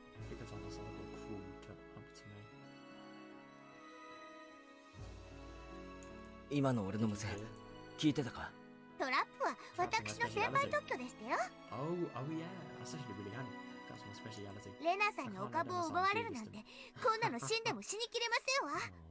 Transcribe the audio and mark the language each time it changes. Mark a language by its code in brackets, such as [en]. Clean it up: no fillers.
[en] Because I was a little cruel to me. [ja] 今の俺の無線聞いてたか？トラップは私の先輩特許でしたよ。 [en] Oh yeah, that's actually really handy. That's my speciality. [ja] レナさんにお株を奪われるなんて、こんなの死んでも死にきれませんわ。